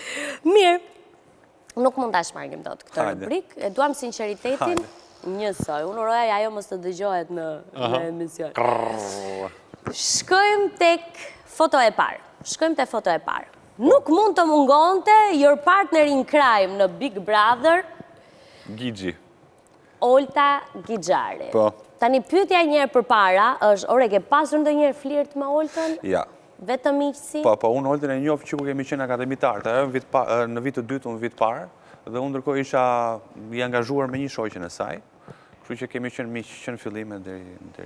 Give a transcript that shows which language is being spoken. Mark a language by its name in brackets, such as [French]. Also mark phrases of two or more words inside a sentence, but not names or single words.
[Albanian] Mirë. Nuk mund ta shmarrim dot këtë rubrikë. E duam sinqeritetin njësoj. Unë uroj ajo mos të dëgjohet në emision. Shkojmë tek foto e parë. Nuk mund të mungonte [English] your partner in crime [Albanian] në Big Brother. Gixhi. Olta Gixhari. Po. Tani pyetja njëherë përpara është, ore, ke pasur ndonjëherë flirt me Oltën? Ja. Vetëm miqësi? Po, unë Oltën e njoh që ku kemi qenë akademitar, në vit të dytë, unë vit parë, dhe unë ndërkohë isha i angazhuar me një shoqen e saj, kështu që kemi qenë miq që në fillim deri.